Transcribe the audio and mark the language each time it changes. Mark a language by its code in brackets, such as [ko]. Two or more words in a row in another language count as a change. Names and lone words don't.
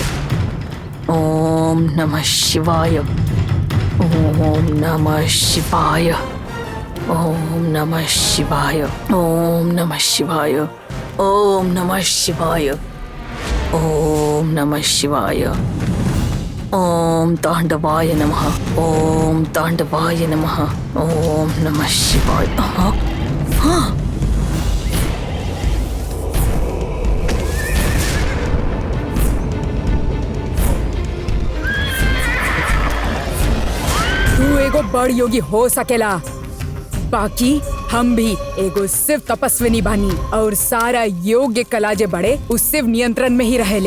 [sa] ओम नमः शिवाय, ओम नमः शिवाय, ओम नमः शिवाय, ओम नमः शिवाय, ओम नमः शिवाय, ओम नमः शिवाय, ओम तांडवाय नमः, ओम तांडवाय नमः, ओम नमः शिवाय। हाँ हाँ, [bho] तू एगो बड़ योगी हो सकेला, बाकी हम भी एगो शिव तपस्विनी बानी और सारा योग्य कला जे बड़े उस शिव नियंत्रण में ही रहेले।